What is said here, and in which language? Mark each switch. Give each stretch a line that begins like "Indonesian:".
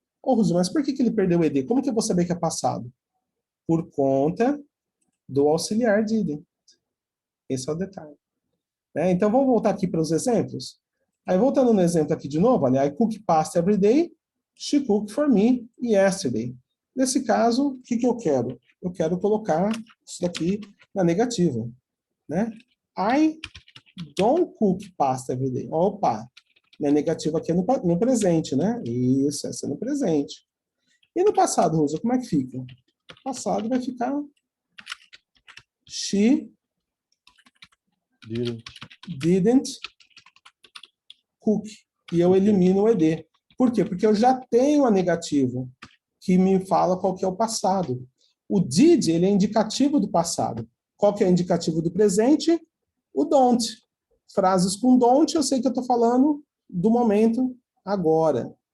Portuguese: Ô, Rosu, mas por que ele perdeu o ed? Como que eu vou saber que é passado? Por conta do auxiliar didn't. Esse é o detalhe. Né? Então, vamos voltar aqui para os exemplos? Aí, voltando no exemplo aqui de novo, olha,
English: I cook pasta every day, she cooked for me yesterday.
Portuguese: Nesse caso, o que eu quero? Eu quero colocar isso daqui na negativa. Né?
English: I don't cook pasta every day.
Portuguese: Opa, minha negativa aqui é no presente, né? Isso, essa é no presente. E no passado, Rosa, como é que fica? No passado vai ficar
English: she didn't cook.
Portuguese: E eu elimino o ed. Por quê? Porque eu já tenho a negativa que me fala qual que é o passado. O did, ele é indicativo do passado. Qual que é o indicativo do presente? O don't. Frases com don't, eu sei que eu estou falando do momento agora.